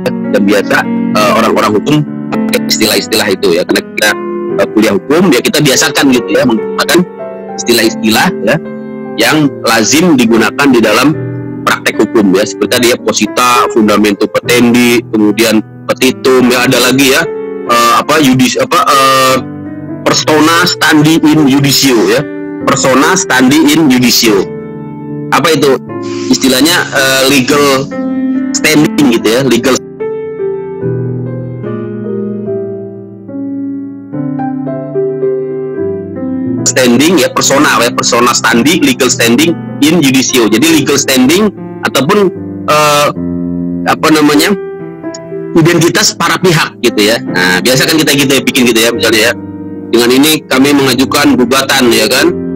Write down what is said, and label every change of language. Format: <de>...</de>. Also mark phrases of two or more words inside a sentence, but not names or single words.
<id>Dan biasa orang-orang hukum pakai istilah-istilah itu ya, karena kita kuliah hukum ya, kita biasakan gitu ya menggunakan istilah-istilah ya yang lazim digunakan di dalam praktek hukum ya, seperti tadi ya posita,</id> <la>fundamentum petendi,</la> <id>kemudian petitum ya, ada lagi ya</id> <la>persona standi in judicio</la> <id>ya,</id> <la>persona standi in judicio.</la> <id>Apa itu istilahnya?</id> <en>Legal standing</en> <id>gitu ya,</id> <en>legal standing</en> <id>ya,</id> <la>persona standi,</la> <en>legal standing</en> <la>in judicio.</la> <id>Jadi</id> <en>legal standing</en> <id>ataupun apa namanya, identitas para pihak gitu ya. Nah, biasa kan kita gitu ya, bikin gitu ya, misalnya ya, dengan ini kami mengajukan gugatan ya kan.</id>